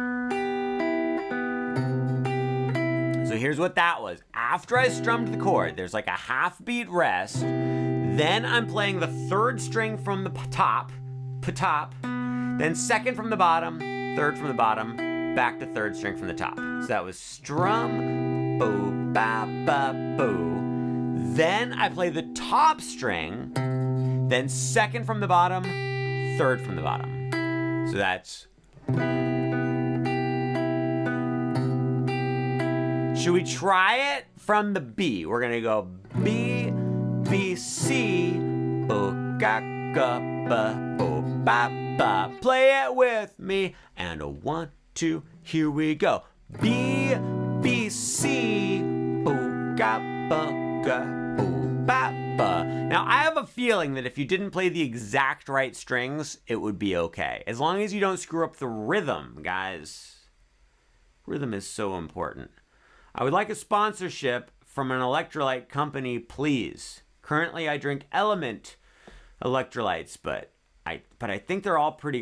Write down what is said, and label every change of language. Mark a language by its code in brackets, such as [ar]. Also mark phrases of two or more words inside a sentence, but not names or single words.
[en] So here's what that was. After I strummed the chord, there's like a half beat rest. Then I'm playing the third string from the top, then second from the bottom, third from the bottom, back to third string from the top. So that was strum, boo, ba, ba, boo. Then I play the top string, then second from the bottom, third from the bottom. So that's... Should we try it from the B? We're gonna go B, B, C, bo, ga, ga, ba, bo, ba, ba. Play it with me. And a 1, 2, here we go. B, B, C, bo, ga, ba, ga, bo, ba, ba. Now I have a feeling that if you didn't play the exact right strings, it would be okay. As long as you don't screw up the rhythm, guys. Rhythm is so important. I would like a sponsorship from an electrolyte company, please. Currently, I drink Element electrolytes, but I think they're all pretty...